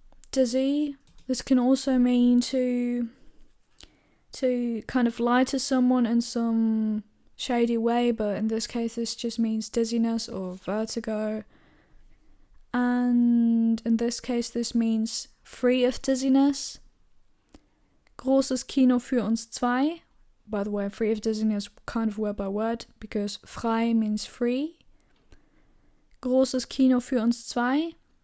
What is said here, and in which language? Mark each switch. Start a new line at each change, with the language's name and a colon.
English: Dizzy. This can also mean to kind of lie to someone in some shady way, but in this case this just means dizziness or vertigo. And in this case this means free of dizziness.
German: Großes Kino für uns zwei.
English: By the way, free of dizziness kind of word by word, because frei means free.
German: Großes Kino für uns zwei.